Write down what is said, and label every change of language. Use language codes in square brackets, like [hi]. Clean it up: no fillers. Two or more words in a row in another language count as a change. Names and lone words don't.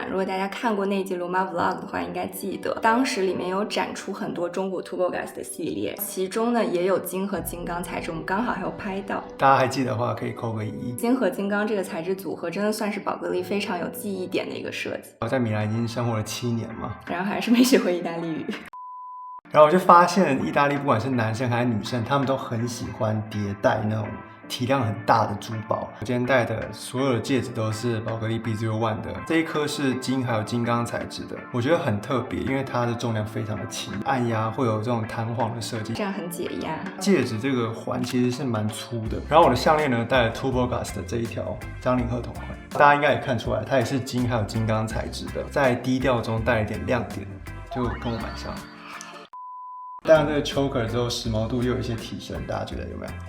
[zh] 如果大家看過那一集羅馬 vlog 的話，應該記得當時裡面有展出很多中古 Tubogas 的系列，其中呢也有金和金剛材質，我們剛好還有拍到。大家還記得的話可以扣個1。金和金剛這個材質組合真的算是寶格麗非常有記憶點的一個設計。我在米蘭已經生活了7年嘛，然後還是沒學會意大利語。然後我就發現意大利不管是男生還是女生，他們都很喜歡疊戴那種體量很大的珠寶。我今天戴的所有的戒指都是寶格麗 B01 的，這一顆是金還有金剛材質的，我覺得很特別，因為它的重量非常的輕，按壓會有這種彈簧的設計，這樣很解壓。戒指這個環其實是蠻粗的，然後我的項鏈呢戴了 Tubogas 的這一條張凌赫同款，大家應該也看出來，它也是金還有金剛材質的，在低調中帶了一點亮點，就跟我蠻像。戴上這個 choker 之後，時髦度又有一些提升，大家覺得有沒有？